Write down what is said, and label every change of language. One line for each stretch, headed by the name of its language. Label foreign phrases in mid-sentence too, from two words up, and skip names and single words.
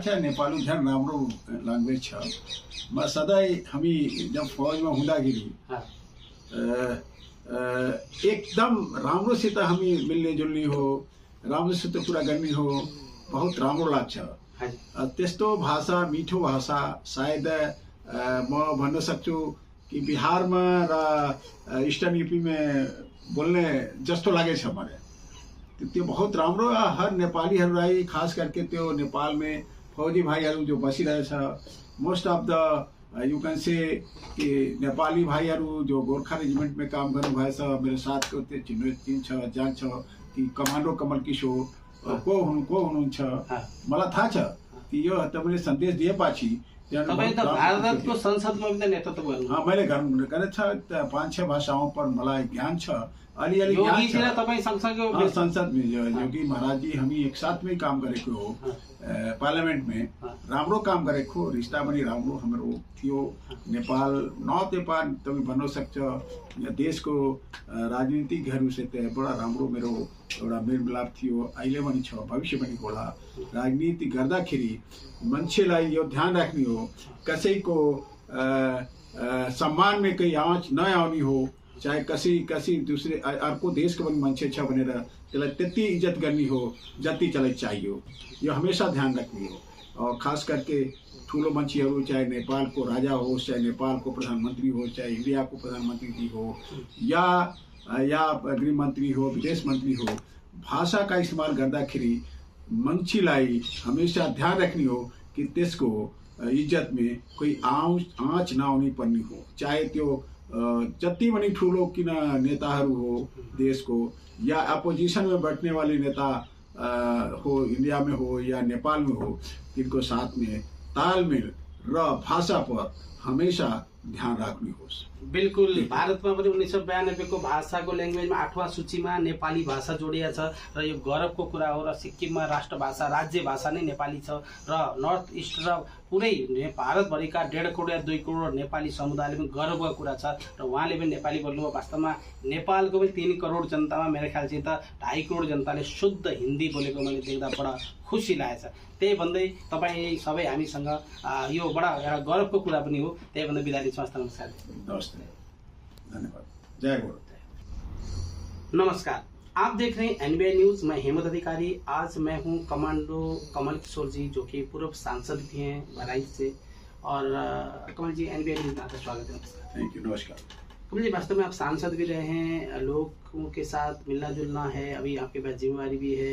Nepali: नेपाली झन् राम्रो ल्याङ्ग्वेज छ। म सधैँ हामी जब फौजमा हुँदाखेरि एकदम राम्रोसित हामी मिल्ने जुल्ने हो, राम्रोसित कुरा गर्ने हो, बहुत राम्रो लाग्छ। त्यस्तो भाषा मिठो भाषा सायद म भन्न सक्छु कि बिहारमा र ईस्टर्न यूपी में बोल्ने जस्तो लागेछ मलाई। त्यो बहुत राम्रो। हर नेपालीहरूलाई
Hindi: खास करके
Nepali: त्यो नेपाल में फौजी भाइहरू जो बसिरहेछ,
English: most of the you can say
Nepali: कि नेपाली भाइहरू जो गोर्खा रेजिमेंट में काम गर्नुभएछ, मेरो साथको त्यो चिन्ह जान्छ कि कमान्डो कमल किशोर को हुनुहुन्छ मलाई थाहा छ कि यो तपाईँले सन्देश दिएपछि तपाईँ त भारतको संसदमा पनि नेतृत्व गर्नु। मैले गरेछ 5-6
Hindi: भाषाओं पर
Nepali: मलाई ज्ञान छ, अलिअलि ज्ञान छ। तपाईँ सँगसँगै
Hindi: संसद में
Nepali: योगी महाराज जी हामी
Hindi: एक साथ में
Nepali: काम गरेको हो, पार्लियामेंट में राम्रो काम गरेको, रिश्ता पनि राम्रो हाम्रो थियो। नेपाल नर्थ नेपाल तपाईँ भन्न सक्छ देशको राजनीतिकहरू से बडा राम्रो मेरो एउटा मेलमिलाप थियो, अहिले पनि छ, भविष्य पनि होला। राजनीति गर्दाखेरि मान्छेलाई यो ध्यान राख्ने हो कसैको सम्मान
Hindi: में कहीं आँच
Nepali: नआउने हो, चाहे कसै दूसरे अर्को देशको पनि मान्छे छ भनेर त्यसलाई त्यति इज्जत गर्ने हो जति त्यसलाई चाहियो। यो हमेशा ध्यान रखनी हो।
Hindi: और खास करके
Nepali: ठुलो मान्छेहरू चाहे नेपाल को राजा हो, चाहे नेपाल को प्रधानमंत्री हो, चाहे इंडिया को प्रधानमंत्री जी हो या गृह मंत्री हो, विदेश मंत्री हो,
Hindi: भाषा का इस्तेमाल
Nepali: गर्दाखेरि मान्छेलाई हमेशा ध्यान रखनी हो कि त्यसको इज्जत
Hindi: में कोई आँच
Nepali: नआउनी पर्ने हो। चाहे त्यो जति पनि ठुलो किन नेताहरू हो देश को या अपोजिशन
Hindi: में बैठने वाले नेता
Nepali: हो, इंडिया
Hindi: में हो या
Nepali: नेपाल में हो, तिनको साथ में तालमेल र भाषा पर हमेशा ध्यान राख्नु होस्। बिल्कुल। भारतमा पनि 1992 को भाषाको ल्याङ्ग्वेजमा 8वां सूचीमा नेपाली भाषा जोडिया छ र यो गौरवको कुरा हो। र सिक्किममा राष्ट्रभाषा राज्य भाषा नै नेपाली छ र नर्थ इस्ट र पुरै भारतभरिका 1.5 करोड या 2 करोड नेपाली समुदायले पनि गर्वको कुरा छ र उहाँले पनि नेपाली बोल्नुभयो। वास्तवमा नेपालको पनि 3 करोड जनतामा मेरो ख्याल चाहिँ त 2.5 करोड जनताले शुद्ध हिन्दी बोलेको मैले देख्दा बडा खुसी लागेछ। त्यही भन्दै तपाईँ सबै हामीसँग यो बडा एउटा गौरवको कुरा पनि हो। त्यही भन्दै बिदा लिन्छौँ। नमस्कार। धन्यवाद। जय गुरु।
Hindi: नमस्कार, आप देख रहे हैं एनबीआई न्यूज। मैं हेमंत अधिकारी। आज मैं हूं कमांडो कमल किशोर जी, जो कि पूर्व सांसद भी हैं बहराइच से। और कमल जी, एनबीआई न्यूज में आपका स्वागत है।
English: thank you. नमस्कार।
Hindi: कमल जी, वास्तव में आप सांसद भी रहे हैं, लोगों के साथ मिलना जुलना है, अभी आपके पास जिम्मेवारी भी है।